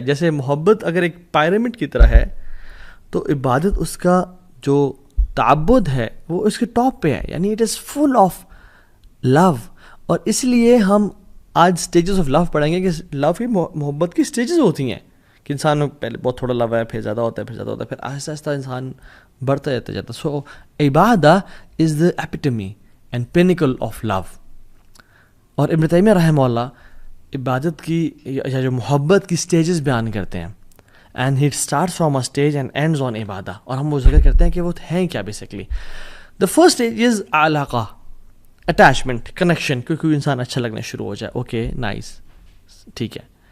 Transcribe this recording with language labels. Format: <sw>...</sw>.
<ur>جیسے محبت اگر ایک پیرامڈ کی طرح ہے تو عبادت اس کا جو تعبد ہے وہ اس کے ٹاپ پہ ہے, یعنی</ur> <en>It is full of love.</en> <ur>اور اس لیے ہم آج سٹیجز آف لو پڑھیں گے کہ لو کی محبت کی سٹیجز ہوتی ہیں کہ انسان میں پہلے بہت تھوڑا لو ہے, پھر زیادہ ہوتا ہے, پھر زیادہ ہوتا ہے, پھر آہستہ آہستہ انسان بڑھتا جاتا ہے.</ur> <en>So عبادہ is the epitome and pinnacle of love.</en> <ur>اور ابن تیمیہ رحمہ اللہ عبادت کی یا جو محبت کی سٹیجز بیان کرتے ہیں,</ur> <en>And it starts from a stage and ends on عبادہ.</en> <ur>اور ہم وہ ذکر کرتے ہیں کہ وہ ہیں کیا basically.</ur> <en>the first stage is علاقہ,</en> <ur>اٹیچمنٹ, کنیکشن, کیونکہ انسان اچھا لگنا شروع ہو جائے,</ur> <en>okay nice,</en> <ur>ٹھیک ہے.</ur>